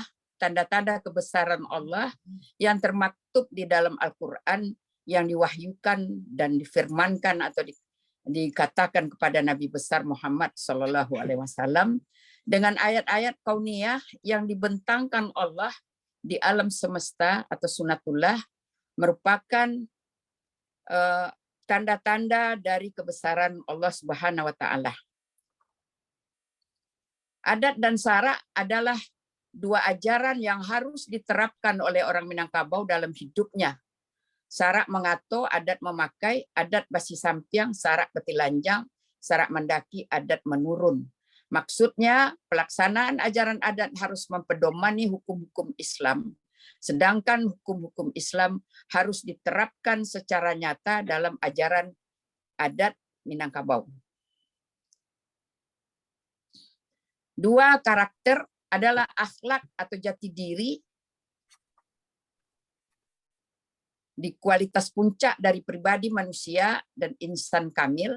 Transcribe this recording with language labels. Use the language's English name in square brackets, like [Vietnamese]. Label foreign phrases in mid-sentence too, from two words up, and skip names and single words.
[Indonesian] tanda-tanda kebesaran Allah yang termaktub di dalam Al-Qur'an yang diwahyukan dan difirmankan atau dikatakan kepada Nabi besar Muhammad [Arabic] صلى الله عليه وسلم [Indonesian] dengan ayat-ayat kauniyah yang dibentangkan Allah di alam semesta atau sunatullah merupakan tanda-tanda dari kebesaran Allah [Arabic] سبحانه وتعالى. [Indonesian] Adat dan sarak adalah dua ajaran yang harus diterapkan oleh orang Minangkabau dalam hidupnya. [Minangkabau] Sarak mengato, adat memakai, adat basi sampiang, sarak betilanjang, sarak mendaki, adat menurun. [Indonesian] Maksudnya pelaksanaan ajaran adat harus mempedomani hukum-hukum Islam. Sedangkan hukum-hukum Islam harus diterapkan secara nyata dalam ajaran adat Minangkabau. Dua karakter adalah akhlak atau jati diri di kualitas puncak dari pribadi manusia dan insan kamil.